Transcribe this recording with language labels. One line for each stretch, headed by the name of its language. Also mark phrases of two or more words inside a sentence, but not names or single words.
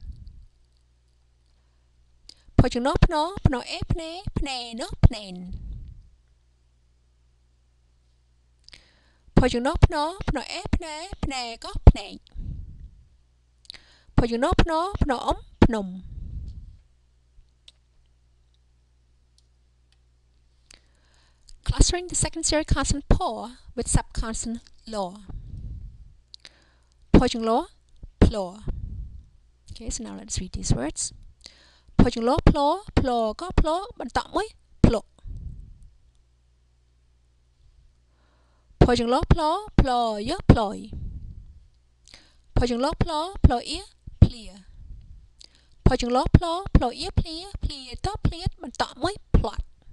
English: Po no, pno e, pne no, pnen. Po no, pno e, pne go, pnen. Po no, pno pnom. Clustering the secondary consonant po with subconsonant lo. Po lo, plo. Okay, so now let's read these words. Po lo, plo go, plo, bentang moi, plo. Po lo, plo yo, ploy. Po lo, plo ia, plia. Po lo, plo ia, plia to, pliet, bentang moi, plot.